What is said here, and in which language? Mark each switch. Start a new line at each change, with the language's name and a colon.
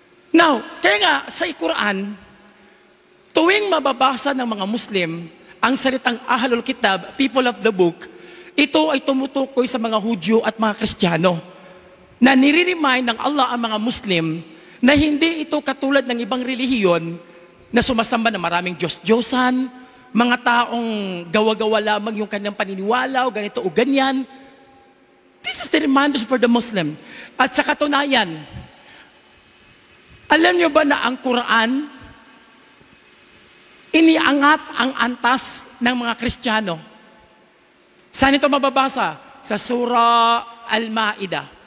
Filipino: Now, kaya nga sa Quran, tuwing mababasa ng mga Muslim ang salitang Ahlul Kitab,
English: people of the book,
Filipino: ito ay tumutukoy sa mga Hudyo at mga Kristiyano na nire-remind ng Allah ang mga Muslim na hindi ito katulad ng ibang relihiyon na sumasamba na maraming Diyos-Diyosan, mga taong gawa-gawa lamang yung kanilang paniniwala o ganito o ganyan.
English: This is the reminders for the Muslim.
Filipino: At sa katunayan, alam niyo ba na ang Quran, iniangat ang antas ng mga Kristiyano? Saan ito mababasa? Sa Surah Al-Ma'idah.